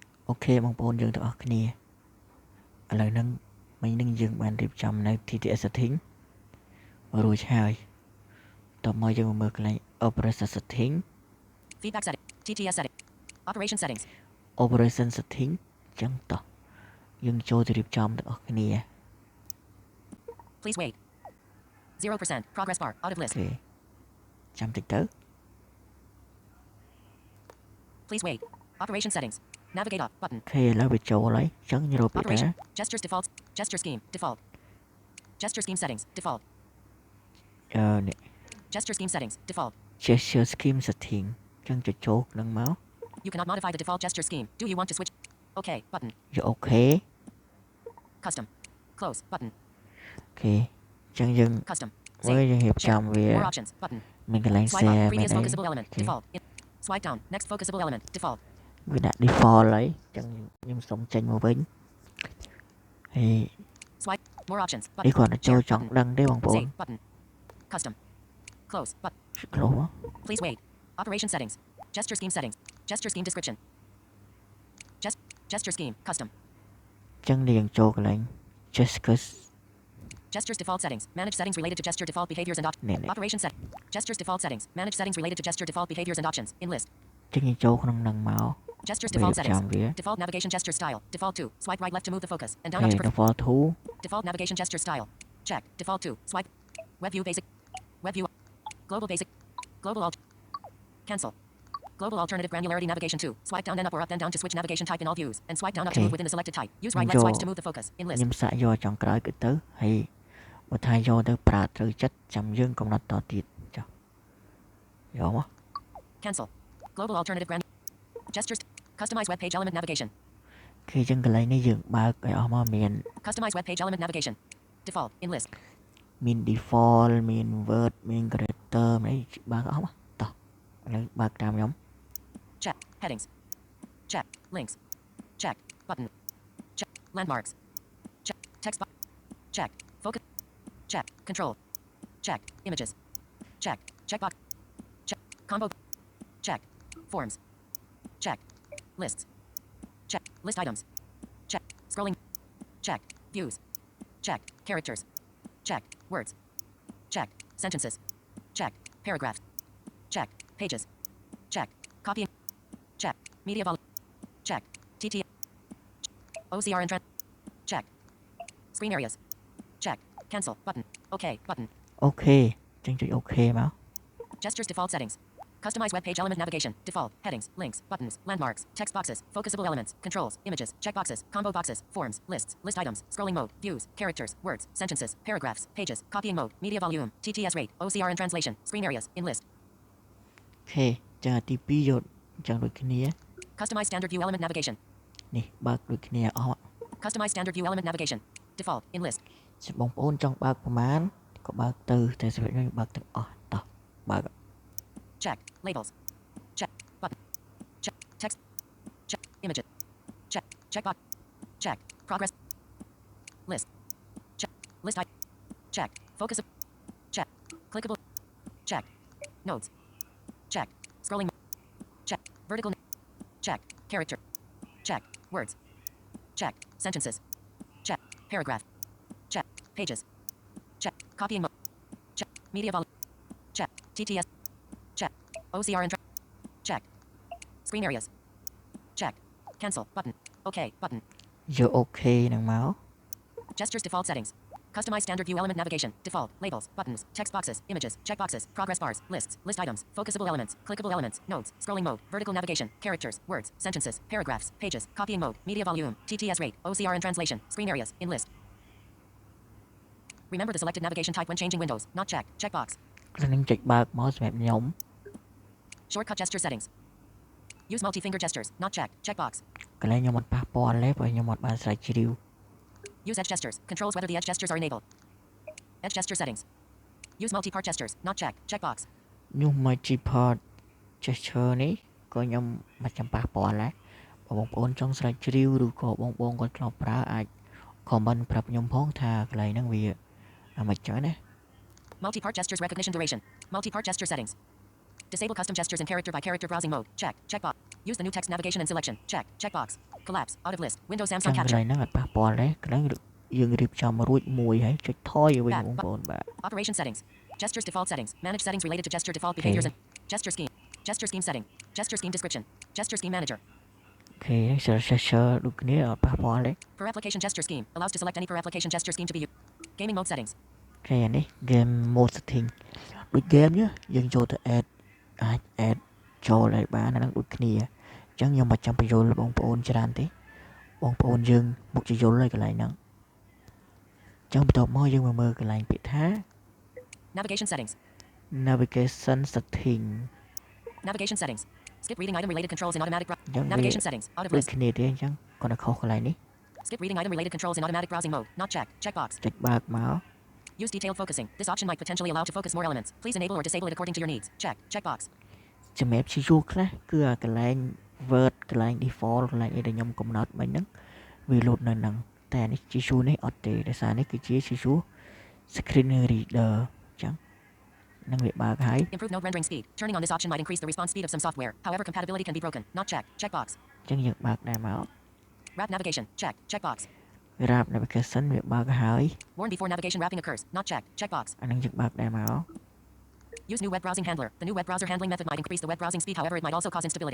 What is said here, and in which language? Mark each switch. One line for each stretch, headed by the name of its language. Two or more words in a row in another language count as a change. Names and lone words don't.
Khmer: ok បងប្អូនយើងទាំងអស់គ្នាឥឡូវហ្នឹងមិញហ្នឹងយើងបានរៀបចំនៅ
English: TTS setting
Khmer: រួចហើយតោះមកយើងមកមើលកន្លែង
English: operation setting feedback setting TTS setting operation settings operation setting
Khmer: ចឹងតោះយើងចូលទៅរៀបចំទាំងអស់គ្នា
English: please wait 0% progress bar out of list
Khmer: អូខេចាំតិចទៅ
English: please wait operation settings navigate up button
Khmer: អូខេឥឡូវវាចូលហើយចឹងរកពីតា
English: operation gestures default gesture scheme default gesture scheme settings default
Khmer: នេះ
English: gesture scheme settings default gesture scheme setting
Khmer: ចឹងចុចចូលនឹងមក
English: you cannot modify the default gesture scheme do you want to switch okay button
Khmer: យកអូខេ
English: custom close button
Khmer: អូខេចឹងយើង
English: custom
Khmer: មើលយើងរៀបចំវា
English: more options button
Khmer: មានកន្លែង
English: swipe up
Khmer: share មែន
English: previous
Khmer: ទេ
English: focusable element default swipe down next focusable element default
Khmer: វាដាក់ default ហើយចឹងខ្ញុំសុំចេញមកវិញហើយ
English: swipe more options
Khmer: នេះ
English: button
Khmer: គាត់ទៅចូលចង់ដឹងទេបងប្អូន
English: save button custom close button
Khmer: close មក
English: please wait operation settings gesture scheme settings gesture scheme description gesture scheme custom
Khmer: ចឹងយើងចូលកន្លែង
English: gestures default settings manage settings related to gesture default behaviors and options operation set gestures default settings manage settings related to gesture default behaviors and options in list
Khmer: ចឹងយើងចូលក្នុងនឹងមក
English: gestures default settings default navigation gesture style default 2 swipe right left to move the focus and down up to default 2 default navigation gesture style check default 2 swipe web view basic web view global basic global alt cancel global alternative granularity navigation 2 swipe down then up or up then down to switch navigation type in all views and swipe down up to move within the selected type use right left swipes to move the focus in list
Khmer: ខ្ញុំសាកយកចុងក្រោយគឺទៅហើយបើថាយកទៅប្រើត្រូវចិត្តចាំយើងកំណត់តទៀតចុះយកមក
English: cancel global alternative gestures customize web page element navigation
Khmer: គឺចឹងកន្លែងនេះយើងបើកឲ្យអស់មកមាន
English: customize web page element navigation default in list
Khmer: មាន default មាន word មាន character មានអីបើកអស់មកតោះឥឡូវបើកតាមខ្ញុំ
English: check headings check links check button check landmarks check text box check focus check control check images check checkbox check combo check forms check lists check list items check scrolling check views check characters check words check sentences check paragraphs check pages check copying check media volume check TT OCR and check screen areas check cancel button okay button
Khmer: អូខេចឹងចុចអូខេមក
English: gestures default settings customize web page element navigation default headings links buttons landmarks text boxes focusable elements controls images checkboxes combo boxes forms lists list items scrolling mode views characters words sentences paragraphs pages copying mode media volume TTS rate OCR and translation screen areas in list
Khmer: អូខេចឹងទី2យកចឹងដូចគ្នា
English: customize standard view element navigation
Khmer: នេះបើកដូចគ្នាអស់
English: customize standard view element navigation default in list
Khmer: បងប្អូនចង់បើកប្រមាណក៏បើកទៅតែសម្រាប់ខ្ញុំបើកទាំងអស់តោះបើក
English: check labels check button check text check images check checkbox check progress list check list type check focus check clickable check nodes check scrolling check vertical check character check words check sentences check paragraph check pages check copying mode check media volume check TTS check OCR and check screen areas check cancel button okay button
Khmer: យកអូខេនឹងមក
English: gestures default settings customize standard view element navigation default labels buttons text boxes images checkboxes progress bars lists list items focusable elements clickable elements nodes scrolling mode vertical navigation characters words sentences paragraphs pages copying mode media volume TTS rate OCR and translation screen areas in list remember the selected navigation type when changing windows not check checkbox
Khmer: ខ្ញុំចុចបើកមកសម្រាប់ខ្ញុំ
English: shortcut gesture settings use multi-finger gestures not check checkbox
Khmer: កន្លែងខ្ញុំអត់ប៉ះពាល់ទេព្រោះខ្ញុំអត់បានស្រាវជ្រាវ
English: use edge gestures controls whether the edge gestures are enabled edge gesture settings use multi-part gestures not check checkbox
Khmer: នោះ
English: multi-part gesture
Khmer: នេះក៏ខ្ញុំមិនចាំប៉ះពាល់ដែរបងប្អូនចង់ស្រាវជ្រាវឬក៏បងគាត់ធ្លាប់ប្រើអាច comment ប្រាប់ខ្ញុំផងថាកន្លែងហ្នឹងវាមិនចឹងណា
English: multi-part gestures recognition duration multi-part gesture settings disable custom gestures in character by character browsing mode check checkbox use the new text navigation and selection check checkbox Collapse. Out of list. Windows
Khmer: ចឹ Samsung ងកន្លែ
English: capture.
Khmer: ងហ្នឹងអត់ប៉ះពាល់ទេកន្លែងយើងរៀបចំរួចមួយហើយចុចថយវិញ
English: Back.
Khmer: បងប្អូនបាទ
English: Operation settings. Gestures default settings. Manage settings related to gesture default Okay. behaviors and gesture scheme. Gesture scheme setting. Gesture scheme description. Gesture scheme manager.
Khmer: អូខេហ្នឹង share ដូចគ្នាអត់ប៉ះពាល់ទេ
English: Per application gesture scheme allows to select any per application gesture scheme to be used. Gaming mode settings.
Khmer: អូខេអានេះ
English: game mode setting
Khmer: ដូច game ញយើងចូលទៅ add អាច add ចូលឲ្យបានអាហ្នឹងដូចគ្នាអញ្ចឹងខ្ញុំមិនចាំបញ្យល់បងប្អូនច្រើនទេបងប្អូនយើងមុខជាយល់ហើយកន្លែងហ្នឹងអញ្ចឹងបន្ទាប់មកយើងមកមើលកន្លែងពាក្យថា
English: Navigation settings. navigation setting Navigation settings. Skip reading item related controls in automatic
Khmer: អញ្ចឹងវា
English: navigation settings. Out of
Khmer: ដូច
English: list.
Khmer: គ្នាទេអញ្ចឹងគាត់នៅខុសកន្លែងនេះ
English: Skip reading item related controls in automatic browsing mode. Not checked. Checkbox.
Khmer: ចុចបើកមក
English: Use detailed focusing. This option might potentially allow to focus more elements. Please enable or disable it according to your needs. Check. Checkbox.
Khmer: សម្រាប់ជាយូរខ្លះគឺអាកន្លែង word កន្លែង default កន្លែងអីដែលខ្ញុំកំណត់មិញហ្នឹងវាលោតនៅហ្នឹងតែអានេះជាយូរនេះអត់ទេដោយសារនេះគឺជាជាយូរ
English: screen reader
Khmer: អញ្ចឹងនឹងវាបើកហើយ
English: Improve node rendering speed. Turning on this option might increase the response speed of some software. However, compatibility can be broken. Not checked. Checkbox.
Khmer: អញ្ចឹងយើងបើកដែរមក
English: Wrap navigation. Check. Checkbox. Grab navigation
Khmer: វាបើកហើយ
English: Warn before navigation wrapping occurs. Not checked. Checkbox.
Khmer: អានឹងយើងបើកដែរមក
English: Use new web browsing handler. The new web browser handling method might increase the web browsing speed. However, it might also cause instability.